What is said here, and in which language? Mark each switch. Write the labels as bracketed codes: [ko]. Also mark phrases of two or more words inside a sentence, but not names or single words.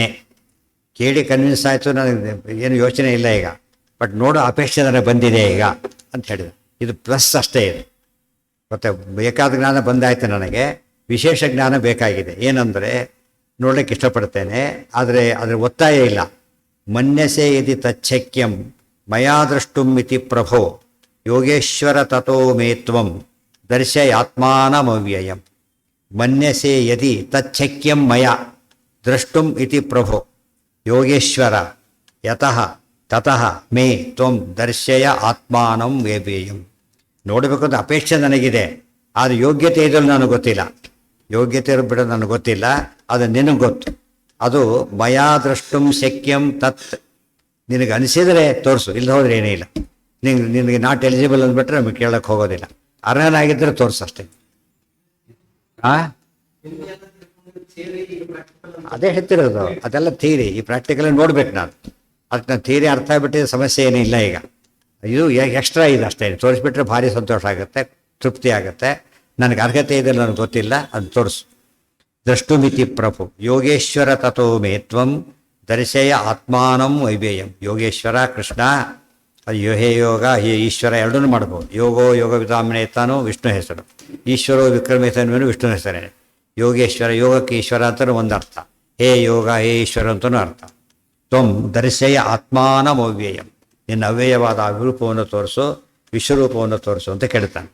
[kn] ಕೇಳಿ ಕನ್ವಿನ್ಸ್ ಆಯಿತು, ನನಗೆ ಏನು ಯೋಚನೆ ಇಲ್ಲ ಈಗ, ಬಟ್ ನೋಡೋ ಅಪೇಕ್ಷೆ ನನಗೆ ಬಂದಿದೆ ಈಗ ಅಂತ ಹೇಳಿದೆ. ಇದು ಪ್ಲಸ್ ಅಷ್ಟೇ ಇದು. ಮತ್ತು ಬೇಕಾದ ಜ್ಞಾನ ಬಂದಾಯ್ತು, ನನಗೆ ವಿಶೇಷ ಜ್ಞಾನ ಬೇಕಾಗಿದೆ. ಏನಂದರೆ ನೋಡ್ಲಿಕ್ಕೆ ಇಷ್ಟಪಡ್ತೇನೆ, ಆದರೆ ಅದರ ಒತ್ತಾಯ ಇಲ್ಲ. [sa] ಮನ್ಯಸೆ ಯದಿ ತಚ್ಛಕ್ಯಂ ಮಯಾ ದ್ರಷ್ಟುಂ ಇತಿ ಪ್ರಭೋ ಯೋಗೇಶ್ವರ ತಥೋ ಮೇ ತ್ವಂ ದರ್ಶಯಾತ್ಮಾನಮವ್ಯಯಂ. ಮನ್ಯಸೆ ಯದಿ ತಚ್ಛಕ್ಯಂ ಮಯ ದ್ರಷ್ಟುಂ ಇತಿ ಪ್ರಭೋ ಯೋಗೇಶ್ವರ ಯತಃ ತತಃ ಮೇ ತ್ವಂ ದರ್ಶಯ ಆತ್ಮಾನಂ ವ್ಯವ್ಯಯಂ. [kn] ನೋಡಬೇಕು ಅಂತ ಅಪೇಕ್ಷೆ ನನಗಿದೆ, ಆದರೆ ಯೋಗ್ಯತೆ ಇದ್ರಲ್ಲಿ ನನಗೆ ಗೊತ್ತಿಲ್ಲ. ಯೋಗ್ಯತೆ ಬಿಡೋದು ನನಗೆ ಗೊತ್ತಿಲ್ಲ, ಅದು ನಿನಗೆ ಗೊತ್ತು. [sa] ಅದು ಮಯಾ ದ್ರಷ್ಟುಂ ಶಕ್ಯಂ ತತ್. [kn] ನಿನಗೆ ಅನಿಸಿದರೆ ತೋರಿಸು, ಇಲ್ಲ ಹೋದ್ರೆ ಏನೇ ಇಲ್ಲ. ನಿನಗೆ [en] not eligible [kn] ಅಂದ್ಬಿಟ್ರೆ ನಮಗೆ ಕೇಳಕ್ಕೆ ಹೋಗೋದಿಲ್ಲ. ಅರ್ಹನಾಗಿದ್ದರೆ ತೋರಿಸು ಅಷ್ಟೇ. ಅದೇ ಹೇಳ್ತಿರೋದು, ಅದೆಲ್ಲ ಥಿಯರಿ. ಈ ಪ್ರಾಕ್ಟಿಕಲ್ ನೋಡ್ಬೇಕು ನಾನು. ಅದಕ್ಕೆ ನಾನು ಥಿಯರಿ ಅರ್ಥ ಆಗ್ಬಿಟ್ಟಿದೆ, ಸಮಸ್ಯೆ ಏನೂ ಇಲ್ಲ ಈಗ. ಇದು ಎಕ್ಸ್ಟ್ರಾ ಇದೆ ಅಷ್ಟೇ. ತೋರಿಸ್ಬಿಟ್ರೆ ಭಾರಿ ಸಂತೋಷ ಆಗುತ್ತೆ, ತೃಪ್ತಿ ಆಗುತ್ತೆ. ನನಗೆ ಅರ್ಹತೆ ಇದೆ ನನಗೆ ಗೊತ್ತಿಲ್ಲ, ಅದು ತೋರಿಸು. [sa] ದ್ರಷ್ಟುಮಿತಿ ಪ್ರಭು ಯೋಗೇಶ್ವರ ತಥೋ ಮೇ ತ್ವಂ ದರ್ಶಯ ಆತ್ಮಾನಂ ವೈವ್ಯಯಂ. [kn] ಯೋಗೇಶ್ವರ ಕೃಷ್ಣ, ಅದು [sa] ಹೇ ಯೋಗ ಹೇ ಈಶ್ವರ [kn] ಎರಡನ್ನೂ ಮಾಡ್ಬೋದು. [sa] ಯೋಗೋ ಯೋಗ ವಿಧಾಮನೇತಾನೋ [kn] ವಿಷ್ಣು ಹೆಸರು, [sa] ಈಶ್ವರೋ ವಿಕ್ರಮೇತನವೇನು [kn] ವಿಷ್ಣು ಹೆಸರೇನೆ. ಯೋಗೇಶ್ವರ, ಯೋಗಕ್ಕೆ ಈಶ್ವರ ಅಂತಲೂ ಒಂದು ಅರ್ಥ, [sa] ಹೇ ಯೋಗ ಹೇ ಈಶ್ವರ [kn] ಅಂತಲೂ ಅರ್ಥ. [sa] ತ್ವಂ ದರ್ಶಯ ಆತ್ಮಾನಮವ್ಯಯಂ, [kn] ನಿನ್ನ ಅವ್ಯಯವಾದ ಅವಿರೂಪವನ್ನು ತೋರಿಸು, ವಿಶ್ವರೂಪವನ್ನು ತೋರಿಸು ಅಂತ ಕೇಳ್ತಾನೆ.